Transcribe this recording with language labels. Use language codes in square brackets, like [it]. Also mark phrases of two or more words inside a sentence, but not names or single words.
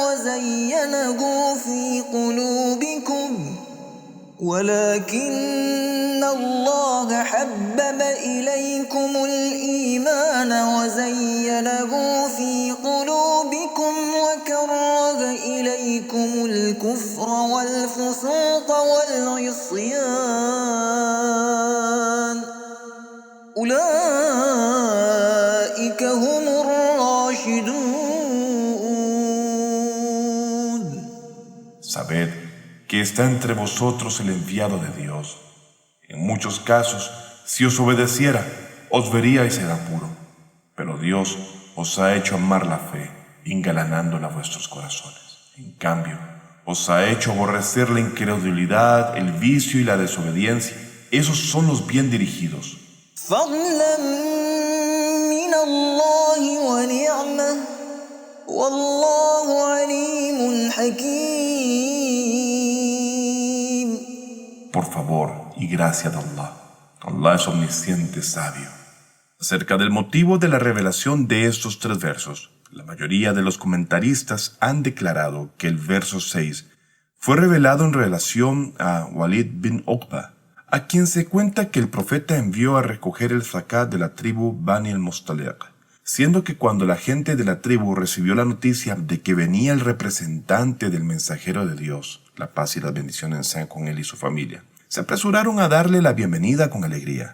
[ar] وزينه في قلوبكم وكره إليكم الكفر والفسوق والعصيان أولئك هم الراشدون. [es] Sabed que está entre vosotros el enviado de Dios. En muchos casos, si os obedeciera, os veríais en apuro. Pero Dios os ha hecho amar la fe, engalanándola a vuestros corazones. En cambio, os ha hecho aborrecer la incredulidad, el vicio y la desobediencia. Esos son los bien dirigidos. [ar] فضلا من الله ونعمة والله عليم حكيم. [es] Por favor y gracia de Allah. Allah es omnisciente, sabio. Acerca del motivo de la revelación de estos tres versos, la mayoría de los comentaristas han declarado que el verso 6 fue revelado en relación a Walid bin Uqba, a quien se cuenta que el profeta envió a recoger el zakat de la tribu Bani al-Mustaliq, siendo que cuando la gente de la tribu recibió la noticia de que venía el representante del mensajero de Dios, la paz y las bendiciones sean con él y su familia, se apresuraron a darle la bienvenida con alegría.